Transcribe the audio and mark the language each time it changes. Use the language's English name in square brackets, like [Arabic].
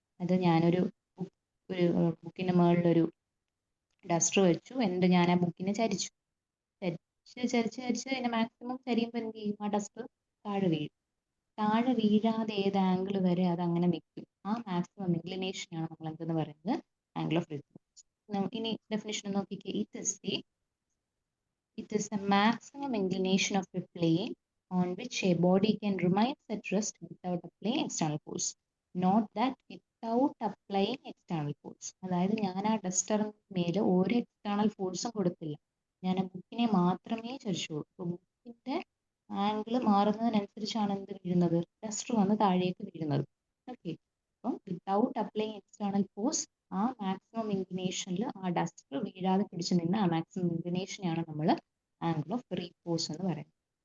[Malayalam] അത് ഞാനൊരു ബുക്കിന്റെ മുകളിലൊരു ഡസ്റ്റർ വെച്ചു, എന്നിട്ട് ഞാൻ ആ ബുക്കിനെ ചരിച്ചു അതിന്റെ മാക്സിമം ചരിയുമ്പോൾ എന്ത് ചെയ്യും? ആ ഡസ്റ്റർ താഴെ വീഴാതെ ഏത് ആംഗിൾ വരെ അത് അങ്ങനെ നിൽക്കും. ആ മാക്സിമം ഇൻക്ലിനേഷനാണ് നമ്മൾ എന്തെന്ന് പറയുന്നത്? Angle of repose. ഇനി ഡെഫിനിഷൻ നോക്കിക്കേ. [English] It is the maximum inclination of a plane on which a body can remain at rest without applying external force. Note that without applying external force. [Malayalam] അതായത് ഞാൻ ആ ഡസ്റ്ററിന് മേലെ ഒരു എക്സ്റ്റേണൽ ഫോഴ്സും കൊടുത്തില്ല, ഞാൻ ആ ബുക്കിനെ മാത്രമേ ചരിച്ചുള്ളൂ. അപ്പോൾ ബുക്കിന്റെ ആംഗിൾ മാറുന്നതിനനുസരിച്ചാണ് എന്ത് വീഴുന്നത്? ഡസ്റ്റർ വന്ന് താഴേക്ക് വീഴുന്നത്. ഓക്കെ. അപ്പം [English] without applying external force, [Malayalam] ആ മാക്സിമം ഇൻക്ലിനേഷനിൽ ആ ഡസ്റ്റർ വീഴാതെ പിടിച്ചു നിന്ന് ആ മാക്സിമം ഇൻക്ലിനേഷനെയാണ് നമ്മൾ ആംഗിൾ ഓഫ് റീപോസ് എന്ന് പറയുന്നത്.